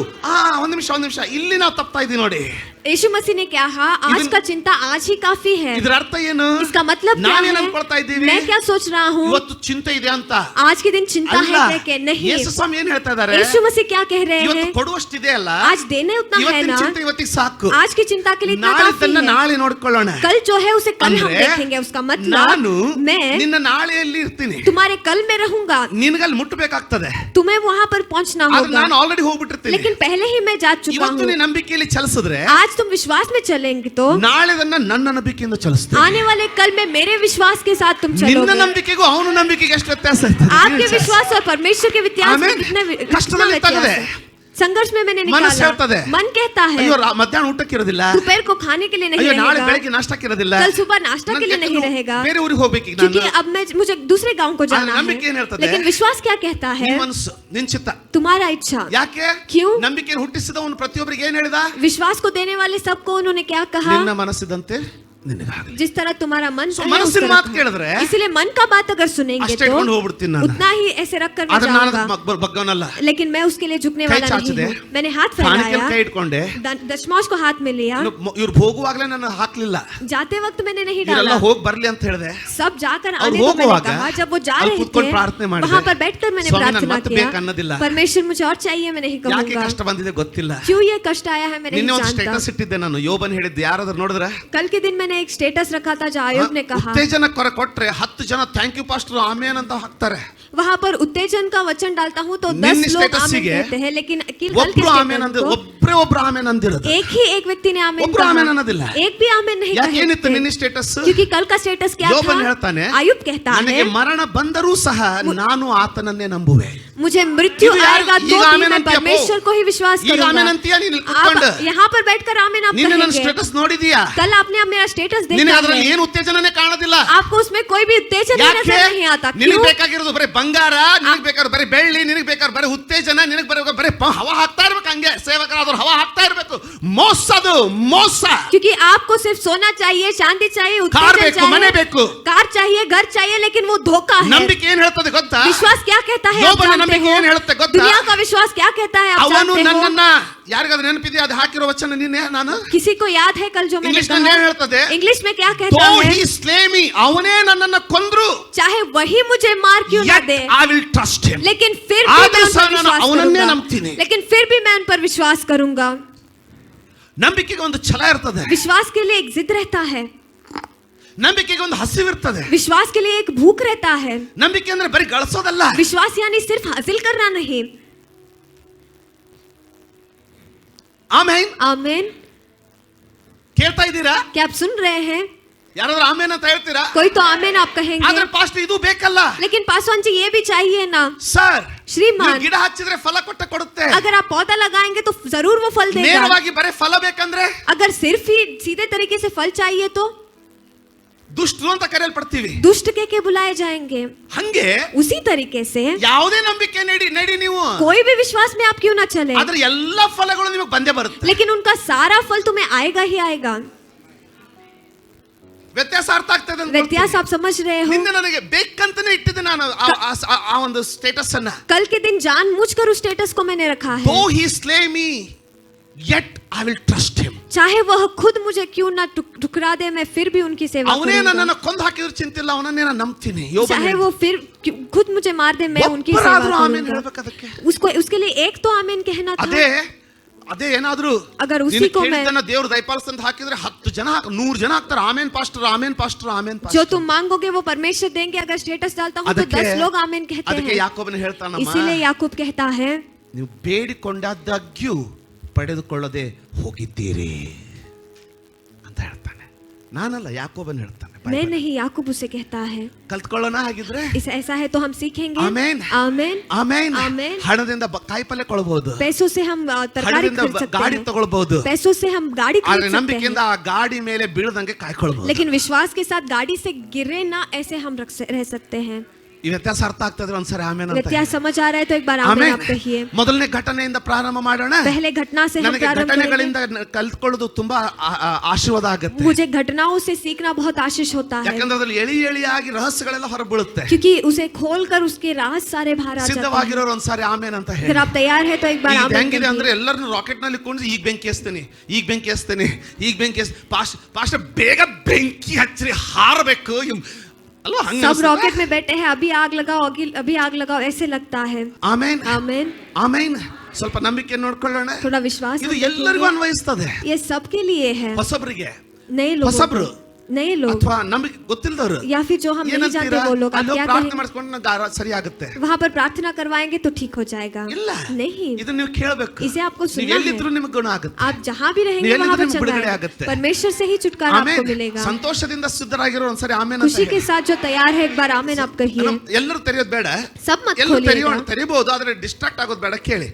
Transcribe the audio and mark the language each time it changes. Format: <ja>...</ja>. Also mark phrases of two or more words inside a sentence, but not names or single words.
<kn>ಒಂದ್ ನಿಮಿಷ ಇಲ್ಲಿ ನಾವು ತಪ್ತಾ ಇದೀವಿ ನೋಡಿ.</kn> <hi>यीशु मसीह ने क्या कहा? आज का चिंता आज ही काफी है।</hi> <kn>ಇದರ ಅರ್ಥ ಏನು?</kn> <hi>इसका मतलब क्या</hi> <kn>ನಾವೇನ್</kn> <hi>है?</hi> <kn>ಅನ್ಕೊಳ್ತಾ ಇದ್ದೀವಿ?</kn> <hi>मैं क्या सोच रहा हूँ?</hi> <kn>ಇವತ್ತು ಚಿಂತೆ ಇದೆ ಅಂತ.</kn> <hi>आज के दिन चिंता</hi> <kn>ಅಲ್ಲ,</kn> <hi>है कि नहीं?</hi> <kn>ಯೇಸು ಸ್ವಾಮಿ ಏನ್ ಹೇಳ್ತಾ ಇದ್ದಾರೆ?</kn> <hi>यीशु मसीह क्या कह रहे</hi> <kn>ಇವತ್ತು</kn> <hi>हैं?</hi> <kn>ಕೊಡುವಷ್ಟಿದೆ ಅಲ್ಲ,</kn> <hi>आज देने उतना है</hi> <kn>ಇವತ್ತಿನ</kn> <hi>ना,</hi> <kn>ಚಿಂತೆ ಇವತ್ತಿಗೆ ಸಾಕು.</kn> <hi>आज की चिंता के लिए इतना काफी</hi> <kn>ನಾಳೆದನ್ನ</kn> <hi>है।</hi> <kn>ನಾಳೆ ನೋಡ್ಕೊಳ್ಳೋಣ.</kn> <hi>कल जो है उसे कल हम</hi> <kn>ಅಂದ್ರೆ</kn> <hi>देखेंगे। उसका मतलब</hi> <kn>ನಾನು</kn> <hi>मैं</hi> <kn>ನಿನ್ನ ನಾಳೆಯಲ್ಲಿ ಇರ್ತೀನಿ,</kn> <hi>तुम्हारे कल में रहूंगा,</hi> <kn>ನಿನಗಲ್ಲಿ ಮುಟ್ಟಬೇಕಾಗ್ತದೆ.</kn> <hi>तुम्हें वहां पर पहुंचना</hi> <kn>ಆದ್ರೆ</kn> <hi>होगा,</hi> <kn>ನಾನು ಆಲ್ರೆಡಿ ಹೋಗ್ಬಿಟ್ಟಿರ್ತೀನಿ.</kn> <hi>लेकिन पहले ही मैं जा चुका</hi> <kn>ಇವತ್ತು</kn> <hi>हूँ।</hi> <kn>ನೀ ನಂಬಿಕೆಯಲ್ಲಿ ಚಲಿಸಿದ್ರೆ</kn> <hi>आज तुम विश्वास में चलेंगे तो</hi> <kn>ನಾಳೆದನ್ನ ನನ್ನ ನಂಬಿಕೆಯಿಂದ ಚಲಿಸ್ತೀನಿ.</kn> <hi>आने वाले कल में मेरे विश्वास के साथ तुम</hi> <kn>ನಿನ್ನ</kn> <hi>चलोगे।</hi> <kn>ನಂಬಿಕೆಗೂ ಅವನ ನಂಬಿಕೆಗೆ ಎಷ್ಟು ವ್ಯತ್ಯಾಸ ಇರ್ತದೆ?</kn> <hi>आपके विश्वास और परमेश्वर के व्यत्यास में आमीन। कितना</hi> <kn>कष्टದಲ್ಲಿ</kn> <hi>व्यत्यास</hi> <kn>ಇರ್ತದೆ।</kn> <hi>है? संघर्ष में मैंने</hi> <kn>ಮನಸ್ಸು</kn> <hi>निकाला।</hi> <kn>ಹೇಳ್ತದೆ,</kn> <hi>मन कहता है</hi> <kn>ಅಯ್ಯೋ ಮಧ್ಯಾಹ್ನ ಊಟಕ್ಕಿರೋದಿಲ್ಲ,</kn> <hi>दोपहर को खाने के लिए नहीं</hi> <kn>ಅಯ್ಯೋ ನಾಳೆ</kn> <hi>रहेगा,</hi> <kn>ಬೆಳಗ್ಗೆ ನಾಷ್ಟಕ್ಕಿರೋದಿಲ್ಲ,</kn> <hi>कल सुबह नाश्ता के लिए नहीं रहेगा,</hi> <kn>ಬೇರೆ ಊರಿಗೆ ಹೋಗ್ಬೇಕು ಈಗ</kn> <hi>क्योंकि</hi> <kn>ನಾನು.</kn> <hi>अब मुझे दूसरे गांव को जाना</hi> <kn>ನಂಬಿಕೆ ಏನ್</kn> <hi>है।</hi> <kn>ಹೇಳ್ತದೆ?</kn> <hi>लेकिन विश्वास क्या कहता है?</hi> <kn>ನಿನ್ನ ಮನಸ್ಸು, ನಿನ್ನ ಚಿತ್ತ.</kn> <hi>तुम्हारा इच्छा।</hi> <kn>ಯಾಕೆ?</kn> <hi>क्यों?</hi> <kn>ನಂಬಿಕೆಯನ್ನು ಹುಟ್ಟಿಸಿದವನು ಪ್ರತಿಯೊಬ್ಬರಿಗೆ ಏನ್ ಹೇಳಿದ?</kn> <hi>विश्वास को देने वाले सबको उन्होंने क्या कहा?</hi> <kn>ನಿನ್ನ ಮನಸ್ಸಿದಂತೆ ನಿನಗಾಗಲಿ.</kn> <hi>जिस तरह तुम्हारा मन So, कहे,</hi> <kn>ಮನಸ್ಸಿನ</kn> <hi>उस तरह</hi> <kn>ಮಾತು</kn> <hi>का।</hi> <kn>ಕೇಳಿದ್ರೆ</kn> <hi>इसलिए मन का बात अगर सुनेंगे</hi> <kn>ಅಷ್ಟೇ</kn> <hi>तो</hi> <kn>ಇಟ್ಕೊಂಡು ಹೋಗ್ಬಿಡ್ತೀನಿ ನಾನು.</kn> <hi>उतना ही ऐसे रख कर मैं</hi> <kn>ಆದ್ರೆ ನಾನು</kn> <hi>जाऊंगा,</hi> <kn>ಬಗ್ಗವನಲ್ಲ.</kn> <hi>लेकिन मैं उसके लिए झुकने</hi> <kn>ಕೈ</kn> <hi>वाला नहीं</hi> <kn>ಚಾಚಿದೆ,</kn> <hi>हूँ। मैंने हाथ</hi> <kn>ಕಾಣಿಕೆಯಲ್ಲಿ</kn> <hi>फैलाया,</hi> <kn>ಕೈ ಇಟ್ಕೊಂಡೆ.</kn> <hi>दशमांश को हाथ में लिया,</hi> <kn>ಇವ್ರು ಹೋಗುವಾಗ್ಲೇ ನಾನು ಹಾಕ್ಲಿಲ್ಲ,</kn> <hi>जाते वक्त मैंने नहीं</hi> <kn>ಇವರೆಲ್ಲ</kn> <hi>डाला,</hi> <kn>ಹೋಗಿ ಬರ್ಲಿ ಅಂತ ಹೇಳಿದೆ.</kn> <hi>सब जाकर</hi> <kn>ಅವ್ರು</kn> <hi>आने को मैंने</hi> <kn>ಹೋಗುವಾಗ</kn> <hi>कहा। जब वो जा</hi> <kn>ಅಲ್ಲಿ</kn> <hi>रहे</hi> <kn>ಕೂತ್ಕೊಂಡು</kn> <hi>थे</hi> <kn>ಪ್ರಾರ್ಥನೆ ಮಾಡಿದೆ.</kn> <hi>वहां पर बैठकर मैंने</hi> <kn>ಸ್ವಾಮಿ, ನಾನು</kn> <hi>प्रार्थना</hi> <kn>ಮತ್ತೆ</kn> <hi>किया,</hi> <kn>ಬೇಕು ಅನ್ನೋದಿಲ್ಲ.</kn> <hi>परमेश्वर मुझे और चाहिए मैं नहीं</hi> <kn>ಯಾಕೆ</kn> <hi>कहूंगा,</hi> <kn>ಕಷ್ಟ ಬಂದಿದೆ ಗೊತ್ತಿಲ್ಲ.</kn> <hi>क्यों ये कष्ट आया है मैं</hi> <kn>ನಿನ್ನೆ</kn> <hi>नहीं</hi> <kn>ಒಂದು</kn> <hi>जानता।</hi> <kn>ಸ್ಟೇಟಸ್ ಇಟ್ಟಿದ್ದೆ ನಾನು, ಯೋಬನ್ ಹೇಳಿದ್ದೆ, ಯಾರಾದ್ರೂ ನೋಡಿದ್ರೆ</kn> <hi>कल के दिन मैंने एक स्टेटस रखा था जहाँ आयोग ने कहा,</hi> <kn>ಉತ್ತೇಜನ ಕೊಟ್ರೆ 10 ಜನ</kn> <en>thank you pastor</en> <kn>ಆಮೇನ್ ಅಂತ ಹಾಕ್ತಾರೆ.</kn> <hi>वहाँ पर उत्तेजन का वचन डालता हूँ तो 10</hi> <kn>ನಿನ್ನ</kn> <hi>लोग</hi> <kn>status</kn> <hi>आमीन</hi> <kn>ಗೆ</kn> <hi>कहते हैं, लेकिन कल के</hi> <kn>ಒಬ್ರು ಆಮೇನ್</kn> <hi>status</hi> <kn>ಅಂದ,</kn> <hi>को</hi> <kn>ಒಬ್ರು ಆಮೇನ್ ಅಂದಿರೋದು.</kn> <hi>एक ही एक व्यक्ति ने आमीन</hi> <kn>ಒಬ್ರು ಆಮೇನ್</kn> <hi>कहा,</hi> <kn>ಅನ್ನೋದಿಲ್ಲ.</kn> <hi>एक भी आमीन नहीं</hi> <kn>ಯಾಕೆ ಏನಿತ್ತು</kn> <hi>कहे</hi> <kn>ನಿನ್ನ</kn> <hi>थे।</hi> <kn>ಸ್ಟೇಟಸ್?</kn> <hi>क्योंकि कल का स्टेटस क्या</hi> <kn>ಯೋಬನ್</kn> <hi>था?</hi> <kn>ಹೇಳ್ತಾನೆ,</kn> <hi>आयुब कहता है,</hi> <kn>ನನಗೆ ಮರಣ ಬಂದರೂ ಸಹ ನಾನು ಆತನನ್ನೇ ನಂಬುವೆ.</kn> <hi>मुझे मृत्यु</hi> <kn>ಇದು ಯಾರು-</kn> <hi>आएगा तो</hi> <kn>ಈಗ</kn> <hi>भी</hi> <kn>ಆಮೇನ್</kn> <hi>मैं</hi> <kn>ಅಂತೀಯ</kn> <hi>परमेश्वर को ही विश्वास</hi> <kn>ಈಗ ಆಮೇನ್</kn> <hi>करूंगा।</hi> <kn>ಅಂತೀಯ ನೀನು ಕೂತ್ಕೊಂಡು.</kn> <hi>आप यहाँ पर बैठकर आमीन आप</hi> <kn>ನಿನ್ನೆ ನನ್ನ</kn> <hi>कहेंगे,</hi> <kn>ಸ್ಟೇಟಸ್ ನೋಡಿದೀಯಾ?</kn> <hi>कल आपने अब मेरा स्टेटस</hi> <kn>ನಿನಗೆ</kn> <hi>देखा</hi> <kn>ಅದರಲ್ಲಿ</kn> <hi>है,</hi> <kn>ಏನು ಉತ್ತೇಜನನೇ ಕಾಣೋದಿಲ್ಲ.</kn> <hi>आपको उसमें कोई भी उत्तेजन</hi> <kn>ಯಾಕೆ?</kn> <hi>नजर नहीं आता।</hi> <kn>ನಿನಗೆ</kn> <hi>क्यों?</hi> <kn>ಬೇಕಾಗಿರೋದು ಬರೀ ಬಂಗಾರ, ನಿನಗೆ ಬೇಕಾದ್ರೆ ಬರೀ ಬೆಳ್ಳಿ, ನಿನಗೆ ಬೇಕಾದ್ರೆ ಬರೀ ಉತ್ತೇಜನ, ನಿನಗೆ ಬರೀ ಹವಾ ಹಾಕ್ತಾ ಇರ್ಬೇಕು. ಹಂಗೆ ಸೇವಕರಾದವ್ರು ಹವಾ ಹಾಕ್ತಾ ಇರ್ಬೇಕು. ಮೋಸದು ಮೋಸ.</kn> <hi>क्योंकि आपको सिर्फ सोना चाहिए, चांदी चाहिए, कार उत्तेजन</hi> <kn>ಬೇಕು, ಮನೆ</kn> <hi>चाहिए,</hi> <kn>ಬೇಕು.</kn> <hi>कार चाहिए, घर चाहिए, लेकिन वो धोखा है।</hi> <kn>ನಂಬಿಕೆ ಏನ್ ಹೇಳ್ತದೆ ಗೊತ್ತಾ?</kn> <hi>विश्वास क्या कहता है? आप</hi> <kn>ಯೋಬನ</kn> <hi>जानते</hi> <kn>ನಂಬಿಕೆ</kn> <hi>हो?</hi> <kn>ಏನ್ ಹೇಳುತ್ತೆ ಗೊತ್ತಾ?</kn> <hi>दुनिया का विश्वास क्या कहता है? आप</hi> <kn>ಅವನು</kn> <hi>जानते हो?</hi> <kn>ನನ್ನನ್ನ ಯಾರಿಗಾದ್ರೂ ನೆನಪಿದೆಯಾ ಅದು ಹಾಕಿರೋ ವಚನ ನಿನ್ನೆ ನಾನು</kn> <hi>किसी को याद है कल जो मैंने</hi> <kn>ಇಂಗ್ಲಿಷ್ ನಲ್ಲಿ ಏನ್</kn> <hi>कहा?</hi> <kn>ಹೇಳ್ತದೆ?</kn> <hi>इंग्लिश में क्या कहता</hi> <en>Though</en> <hi>है?</hi> <en>he slay me,</en> <kn>ಅವನೇ ನನ್ನನ್ನ ಕೊಂದ್ರು,</kn> <hi>चाहे वही मुझे मार क्यों न</hi> <en>yet</en> <hi>दे,</hi> <en>I will trust him.</en> <hi>लेकिन फिर भी आदर मैं उन पर</hi> <kn>सह ನಾನು</kn> <hi>विश्वास</hi> <kn>ಅವನನ್ನೇ</kn> <hi>करूंगा।</hi> <kn>ನಂಬ್ತೀನಿ.</kn> <hi>लेकिन फिर भी मैं उन पर विश्वास करूंगा।</hi> <kn>ನಂಬಿಕೆಗೆ ಒಂದು ಛಲ ಇರ್ತದೆ,</kn> <hi>विश्वास के लिए एक जिद रहता है,</hi> <kn>ನಂಬಿಕೆಗೆ ಒಂದು ಹಸಿವಿರ್ತದೆ.</kn> <hi>विश्वास के लिए एक भूख रहता है।</hi> <kn>ನಂಬಿಕೆ ಅಂದ್ರೆ ಬರೀ ಗಳಿಸೋದಲ್ಲ.</kn> <hi>विश्वास यानी सिर्फ हासिल करना नहीं।</hi> <kn>ಆಮೇನ್.</kn> <hi>आमीन।</hi> <kn>ಕೇಳ್ತಾ ಇದ್ದೀರಾ?</kn> <hi>क्या आप सुन रहे हैं?</hi> <kn>ಯಾರಾದ್ರೂ ಆಮೇನ್ ಅಂತ ಹೇಳ್ತೀರಾ?</kn> <hi>कोई तो आमीन आप कहेंगे,</hi> <kn>ಆದ್ರೆ ಪಾಸ್ಟ್ ಇದು ಬೇಕಲ್ಲ.</kn> <hi>लेकिन पासवान जी ये भी चाहिए ना।</hi> <kn>ಸರ್,</kn> <hi>श्रीमान,</hi> <kn>ಗಿಡ ಹಚ್ಚಿದ್ರೆ ಫಲ ಕೊಡುತ್ತೆ.</kn> <hi>अगर आप पौधा लगाएंगे तो जरूर वो फल देगा।</hi> <kn>ನೇರವಾಗಿ ಬರೀ ಫಲ ಬೇಕಂದ್ರೆ</kn> <hi>अगर सिर्फ ही सीधे तरीके से फल चाहिए तो</hi> <kn>ದುಷ್ಟರು ಅಂತ ಕರೆಯಲ್ಪಡ್ತೀವಿ.</kn> <hi>दुष्ट के बुलाए जाएंगे।</hi> <kn>ಹಂಗೆ</kn> <hi>उसी तरीके से</hi> <kn>ಯಾವುದೇ ನಂಬಿಕೆ ನಡಿ ನೀವು,</kn> <hi>कोई भी विश्वास में आप क्यों ना चले,</hi> <kn>ಆದ್ರೆ ಎಲ್ಲಾ ಫಲಗಳು ನಿಮಗೆ ಬಂದೇ ಬರುತ್ತೆ.</kn> <hi>लेकिन उनका सारा फल तुम्हें आएगा ही आएगा।</hi> <kn>ವ್ಯತ್ಯಾಸ ಅರ್ಥ ಆಗ್ತದೆ ಅಂತ</kn> <hi>व्यत्यास आप समझ रहे हो?</hi> <kn>ನಿನ್ನೆ ನನಗೆ ಬೇಕಂತಾನೆ ಇಟ್ಟಿದ್ದೆ ನಾನು ಆ ಒಂದು ಸ್ಟೇಟಸ್ ಅನ್ನ.</kn> <hi>कल के दिन जानबूझकर उस स्टेटस को मैंने रखा है।</hi> <en>Though he slay me, yet I will trust him.</en> <hi>चाहे वह खुद मुझे क्यों ना ठुकरा दे, मैं फिर भी उनकी सेवा</hi> <kn>ಅವನೇ</kn> <hi>करूंगा।</hi> <kn>ನನ್ನನ್ನು ಕೊಂದು ಹಾಕಿದ್ರು ಚಿಂತಿಲ್ಲ, ಅವನನ್ನೇ ನಾನು ನಂಬ್ತೀನಿ. ಯೋಬ</kn> <hi>चाहे वो फिर खुद मुझे मार दे, मैं उनकी सेवा</hi> <kn>ಒಬ್ಬರಾದ್ರೂ ಆಮೇನ್</kn> <hi>करूंगा।</hi> <kn>ಹೇಳ್ಬೇಕು ಅದಕ್ಕೆ.</kn> <hi>उसको उसके लिए एक तो आमीन कहना था।</hi> <kn>ಅದೇ ಏನಾದ್ರೂ</kn> <hi>अगर उसी को मैं</hi> <kn>ದೇವ್ರು ದಯಪಾಲಿಸ್ ಅಂತ ಹಾಕಿದ್ರೆ 10 ಜನ 100 ಜನ ಹಾಕ್ತಾರೆ. ಆಮೇನ್ ಪಾಸ್ಟರ್, ಆಮೇನ್ ಪಾಸ್ಟರ್, ಆಮೇನ್</kn> <hi>जो</hi> <kn>ಪಾಸ್ಟರ್.</kn> <hi>तुम मांगोगे वो परमेश्वर देंगे। अगर स्टेटस डालता हूँ तो 10 लोग आमीन कहते</hi> <kn>ಅದಕ್ಕೆ</kn> <hi>हैं।</hi> <kn>ಯಾಕೋಬನ ಹೇಳ್ತಾನಮ್ಮ,</kn> <hi>इसीलिए याकूब कहता है,</hi> <kn>ನೀವು ಬೇಡಿಕೊಂಡಾದಾಗ್ಯೂ ಪಡೆದುಕೊಳ್ಳದೆ ಹೋಗಿದ್ದೀರಿ ಅಂತ ಹೇಳ್ತಾನೆ. ನಾನಲ್ಲ, ಯಾಕೋಬನ್ ಹೇಳ್ತಾನೆ.</kn> <hi>मैं नहीं, याकूब उसे कहता है।</hi> <kn>ಕಲ್ತ್ಕೊಳ್ಳೋಣ ಹಾಗಿದ್ರೆ.</kn> <hi>ऐसा है तो हम सीखेंगे।</hi> <kn>ಆಮೇನ್.</kn> <hi>आमीन।</hi> <kn>ಆಮೇನ್. ಆಮೇನ್. ಹಣದಿಂದ ಕಾಯಿಪಲ್ಯ ಕೊಳ್ಳಬಹುದು,</kn> <hi>पैसों से हम तरकारी</hi> <kn>ಹಣದಿಂದ</kn> <hi>खरीद सकते</hi> <kn>ಗಾಡಿ</kn> <hi>हैं,</hi> <kn>ತಗೊಳ್ಬಹುದು.</kn> <hi>पैसों से हम गाड़ी</hi> <kn>ಆದ್ರೆ</kn> <hi>खरीद सकते</hi> <kn>ನಂಬಿಕೆಯಿಂದ</kn> <hi>हैं,</hi> <kn>ಆ ಗಾಡಿ ಮೇಲೆ ಬೀಳದಂಗೆ ಕಾಯ್ಕೊಳ್ಬಹುದು.</kn> <hi>लेकिन विश्वास के साथ गाड़ी से गिरे ना, ऐसे हम रह सकते हैं।</hi> <kn>ಈ ವ್ಯತ್ಯಾಸ ಅರ್ಥ ಆಗ್ತದ್ರೆ ಒಂದ್ಸರಿ ಆಮೇಲೆ ಅಂತ</kn> <hi>व्यत्यास समझ आ रहा है तो एक बार आमीन आप कहिए।</hi> <kn>ಮೊದಲನೇ ಘಟನೆಯಿಂದ ಪ್ರಾರಂಭ ಮಾಡೋಣ।</kn> <hi>पहले घटना से हम</hi> <kn>ನನಗೆ</kn> <hi>प्रारंभ</hi> <kn>ಘಟನೆಗಳಿಂದ</kn> <hi>करेंगे।</hi> <kn>ಕಲ್ತ್ಕೊಳ್ಳೋದು ತುಂಬಾ ಆಶೀರ್ವಾದ ಆಗುತ್ತೆ।</kn> <hi>मुझे घटनाओं से सीखना बहुत आशीष होता है,</hi> <kn>ಯಾಕಂದ್ರೆ ಅದ್ರಲ್ಲಿ ಎಳಿಯಾಗಿ ರಹಸ್ಯಗಳೆಲ್ಲ ಹೊರಬೀಳುತ್ತೆ।</kn> <hi>क्योंकि उसे खोलकर उसके राज सारे बाहर आ जाते हैं।</hi> <kn>ಸಿದ್ಧವಾಗಿರೋರು ಒಂದ್ಸಾರಿ ಆಮೇನ್ ಅಂತ ಹೇಳಿ।</kn> <hi>अगर आप तैयार है तो एक बार आमीन</hi> <kn>ಹೆಂಗಿದೆ</kn> <hi>कहिए।</hi> <kn>ಅಂದ್ರೆ ಎಲ್ಲರನ್ನು ರಾಕೆಟ್ ನಲ್ಲಿ ಕೊಂಡು ಈಗ ಬೆಂಕಿ ಹಚ್ತೀನಿ, ಈಗ ಬೆಂಕಿ ಹಚ್ತೀನಿ, ಈಗ ಬೆಂಕಿ ಪಾಸ್ಟ್ ಬೇಗ ಬೆಂಕಿ ಹಚ್ಚಿ ಹಾರಬೇಕು ಅಲ್ವಾ? ಹಂಗ</kn> <hi>सब रॉकेट में बैठे हैं, अभी आग लगाओ, अभी आग लगाओ, ऐसे लगता है।</hi> <kn>ಆಮೇನ್</kn> <hi>आमीन</hi> <kn>ಆಮೇನ್। ಸ್ವಲ್ಪ ನಂಬಿಕೆ ನೋಡ್ಕೊಳ್ಳೋಣ।</kn> <hi>थोड़ा विश्वास</hi> <kn>ಇದು ಎಲ್ಲರಿಗೂ ಅನ್ವಯಿಸ್ತದೆ।</kn> <hi>ये सबके लिए है,</hi> <kn>ಹೊಸಬರಿಗೆ,</kn> <hi>नए लोगों</hi> <kn>ಹೊಸಬ್ರು</kn> <hi>को, नए लोग</hi> <kn>ಅಥವಾ ನಮಗೆ ಗೊತ್ತಿಲ್ಲದವರು</kn> <hi>या फिर जो हम नहीं जानते वो लोग, आप क्या</hi> <kn>ಪ್ರಾರ್ಥನೆ</kn> <hi>कहेंगे?</hi> <kn>ಮಾಡಿಸ್ಕೊಂಡು ಸರಿ ಆಗುತ್ತೆ।</kn> <hi>वहाँ पर प्रार्थना करवाएंगे तो ठीक हो जाएगा?</hi> <kn>ಇಲ್ಲ,</kn> <hi>नहीं,</hi> <kn>ಇದು ನೀವು ಕೇಳಬೇಕು।</kn> <hi>इसे आपको</hi> <kn>ನೀವು</kn> <hi>सुनना</hi> <kn>ಎಲ್ಲಿದ್ರು</kn> <hi>है।</hi> <kn>ನಿಮಗೆ ಗುಣ ಆಗುತ್ತೆ।</kn> <hi>आप जहाँ भी रहेंगे</hi> <kn>ನೀವು</kn> <hi>वहाँ पर</hi> <kn>ಎಲ್ಲಿದ್ರು ನಿಮಗೆ ಬಿಡುಗಡೆ</kn> <hi>चंगा</hi> <kn>ಆಗುತ್ತೆ।</kn> <hi>है, परमेश्वर से ही छुटकारा आपको</hi> <kn>ಆಮೇನ್।</kn> <hi>मिलेगा।</hi> <kn>ಸಂತೋಷದಿಂದ ಸಿದ್ಧರಾಗಿರೋ ಒಂದ್ಸರಿ ಆಮೇನ್ ಅಂತ</kn> <hi>खुशी के</hi> <kn>ಹೇಳಿ।</kn> <hi>साथ जो तैयार है एक बार आमीन आप कहिए।</hi> <kn>ಎಲ್ಲರೂ ತೆರೆಯೋದು ಬೇಡ,</kn> <hi>सब मत</hi> <kn>ಎಲ್ಲರೂ</kn> <hi>खोलिएगा,</hi> <kn>ತೆರಿಬಹುದು, ಆದ್ರೆ ಡಿಸ್ಟ್ರಾಕ್ಟ್ ಆಗೋದು ಬೇಡ। ಕೇಳಿ,</kn>